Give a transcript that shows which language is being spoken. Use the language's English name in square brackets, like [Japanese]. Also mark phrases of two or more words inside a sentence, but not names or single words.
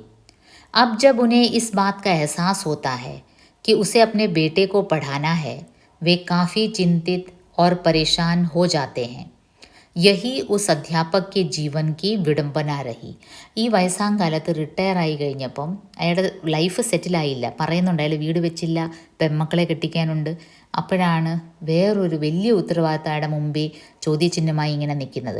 [Hindi] अब जब उन्हें इस बात का एहसास होता है कि उसे अपने बेटे को पढ़ाना है, वे काफ़ी चिंतित और परेशान हो जाते हैं. यही उस अध्यापक के जीवन की विडंबना रही. [Malayalam] ഈ വയസ്സാം കാലത്ത് റിട്ടയർ ആയി കഴിഞ്ഞപ്പം അയാളുടെ ലൈഫ് സെറ്റിലായില്ല. പറയുന്നുണ്ട് അയാൾ വീട് വെച്ചില്ല, പെൺമക്കളെ കെട്ടിക്കാനുണ്ട്. അപ്പോഴാണ് വേറൊരു വലിയ ഉത്തരവാദിത്തം അയാളുടെ മുമ്പിൽ ചോദ്യചിഹ്നമായി ഇങ്ങനെ നിൽക്കുന്നത്.